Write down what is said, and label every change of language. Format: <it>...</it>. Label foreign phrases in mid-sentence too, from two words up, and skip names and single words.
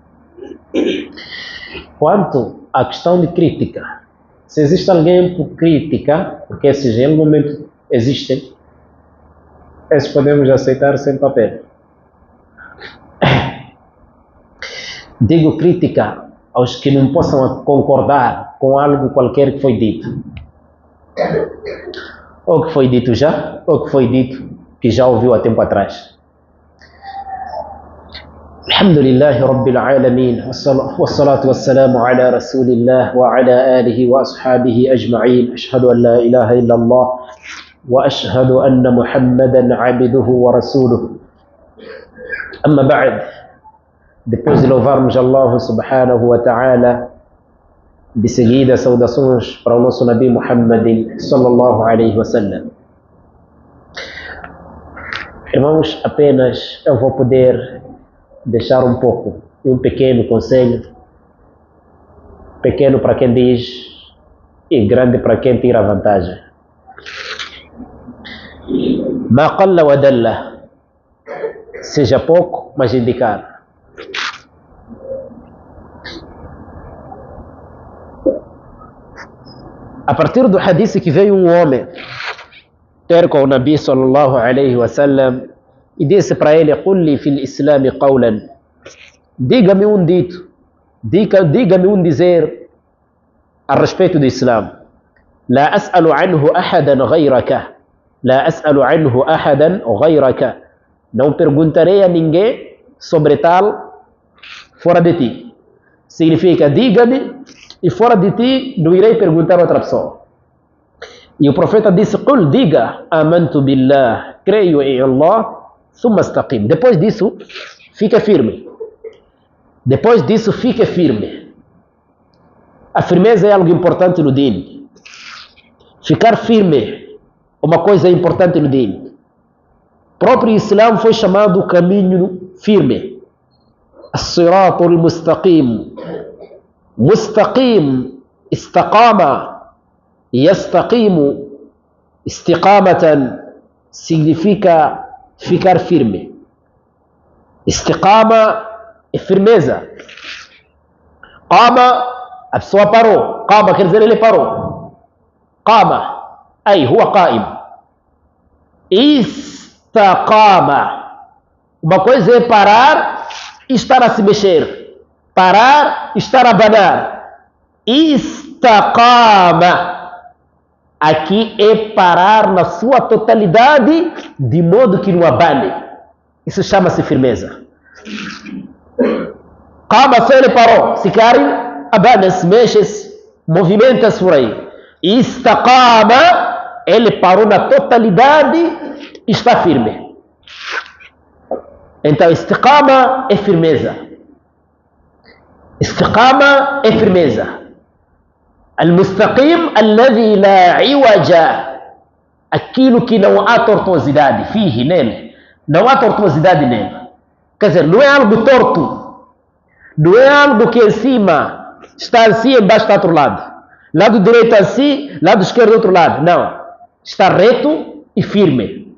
<pt>Quanto à questão de crítica, se existe alguém por crítica, porque esses em algum momento existem, esses podemos aceitar sem papel. Digo crítica aos que não possam concordar com algo qualquer que foi dito. Ou que foi dito já, ou que foi dito que já ouviu há tempo atrás.</pt> <ar>الحمد لله رب العالمين والصلاة والسلام على رسول الله وعلى آله وأصحابه أجمعين. أشهد أن لا إله إلا الله وأشهد أن محمدا عبده ورسوله. أما بعد,</ar> <pt>depois de louvarmos</pt> <ar>الله سبحانه وتعالى,</ar> <pt>de seguida saudações para o nosso Nabi Muhammad</pt> <ar>صلى الله عليه وسلم.</ar> <pt>Irmãos, apenas eu vou poder deixar um pouco e um pequeno conselho, pequeno para quem diz e grande para quem tira vantagem.</pt> <ar>ما قل ودل,</ar> <pt>seja pouco, mas indicar. A partir do hadith que veio um homem ter com o Nabi</pt> <ar>صلى الله عليه وسلم</ar> <pt>e disse para ele:</pt> <ar>"قل في الإسلام قولا",</ar> <pt>diga-me um dito, diga-me um dizer a respeito do Islã.</pt> <ar>لا أسأل عنه أحدا غيرك لا أسأل عنه أحدا غيرك,</ar> <pt>não perguntarei a ninguém sobre tal fora de ti. Significa, diga-me e fora de ti não irei perguntar a outra pessoa. E o profeta disse: "Qul", diga,</pt> <ar>آمنت بالله,</ar> <pt>creio em Allah,</pt> <ar>ثم استقم.</ar> <pt>Depois disso, fica firme. Depois disso, fique firme. A firmeza é algo importante no din. Ficar firme, uma coisa importante no din. O próprio Islã foi chamado o caminho firme.</pt> <ar>الصراط المستقيم مستقيم استقام يستقيم استقامة,</ar> <pt>significa ficar firme. Istiqama é firmeza. Qama, a pessoa parou. Qama quer dizer ele parou.</pt> <ar>قام أي هو قائم.</ar> <pt>Istaqama, uma coisa é parar e estar a se mexer. Parar, estar a abanar. Istaqama, aqui é parar na sua totalidade, de modo que não abane. Isso chama-se firmeza. Qama, só ele parou. Se cai, abana-se, mexe-se, movimenta-se por aí. Istaqama, ele parou na totalidade e está firme. Então, istiqama é firmeza. Istiqama é firmeza.</pt> <ar>المستقيم الذي لا عوج,</ar> <pt>aquilo que não há tortuosidade, fihi, nele. Não há tortuosidade nele. Quer dizer, não é algo torto. Não é algo que em cima está assim, embaixo está do outro lado. Lado direito assim, lado esquerdo do outro lado. Não. Está reto e firme.</pt>